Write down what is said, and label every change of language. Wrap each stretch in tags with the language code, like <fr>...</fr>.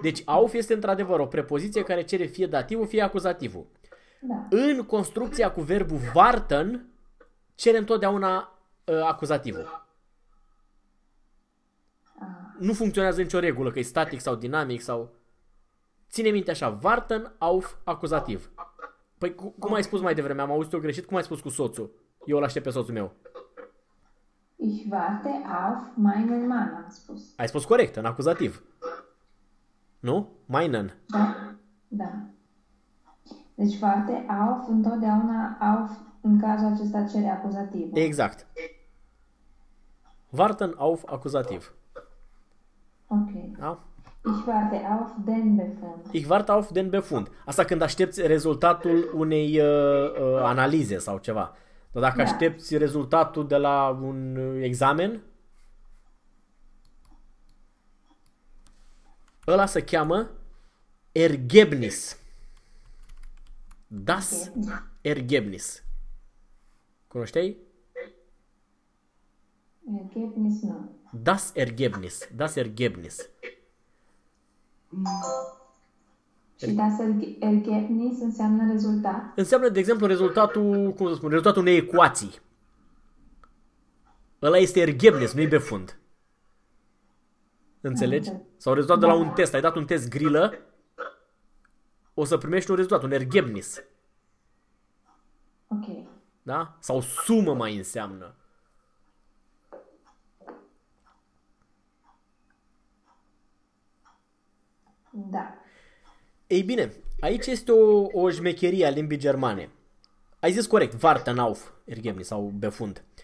<ro>Deci auf este într-adevăr o prepoziție care cere fie dativul, fie acuzativul. Da. În construcția cu verbul warten, cere întotdeauna acuzativul. Nu funcționează nicio regulă, că e static sau dinamic sau... Ține minte așa, warten auf acuzativ. Păi cum ai spus mai devreme, am auzit-o greșit, cum ai spus cu soțul? Eu îl aștept pe soțul meu.</ro> <de>Ich warte auf meinen Mann,</de> <ro>am spus. Ai spus corect, în acuzativ. Nu? Meinen. Da. Deci warte auf, întotdeauna auf, în cazul acesta cere acuzativul. Exact. Warten auf acuzativ. Ok. Da?</ro> <de>Ich warte auf den Befund. Ich warte auf den Befund.</de> <ro>Asta când aștepți rezultatul unei analize sau ceva. Dar dacă aștepți rezultatul de la un examen, ăla se cheamă Ergebnis.</ro> <de>Das Ergebnis.</de> <ro>Cunoșteai? Ergebnis, nu.</ro> <de>Das Ergebnis. Das Ergebnis.</de> <ro>Și das Ergebnis înseamnă rezultat. Înseamnă, de exemplu, rezultatul, cum să spun, rezultatul unei ecuații. Ăla este Ergebnis, nu-i befund. Înțelegi? Sau rezultat de la un test. Ai dat un test grilă, o să primești un rezultat, un Ergebnis. Da? Sau sumă mai înseamnă. Da. Ei bine, aici este o șmecherie a limbii germane. Ai zis corect, Wartenauf, Ergebnis sau befund.</ro>